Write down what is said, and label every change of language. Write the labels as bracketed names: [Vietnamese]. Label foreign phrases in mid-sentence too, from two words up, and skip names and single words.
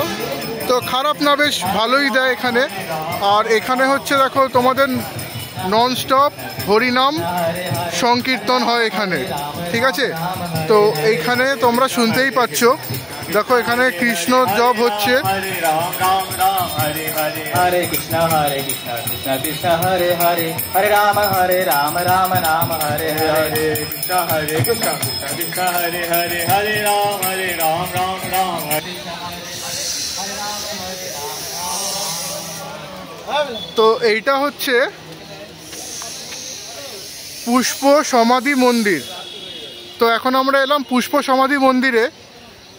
[Bangla] তো খারাপ না, বেশ ভালোই দেয় এখানে। আর এখানে হচ্ছে দেখো তোমাদের ননস্টপ হরিনাম সংকীর্তন হয় এখানে, ঠিক আছে। তো এইখানে তোমরা শুনতেই পাচ্ছ, দেখো এখানে কৃষ্ণ জপ হচ্ছে। Hare Krishna Krishna Krishna Hare Hare Hare Rama Rama Hare Hare Krishna Krishna Krishna Hare Hare Hare Rama Ram Hare। তো এইটা হচ্ছে পুষ্প সমাধি মন্দির। তো এখন আমরা এলাম পুষ্প সমাধি মন্দিরে।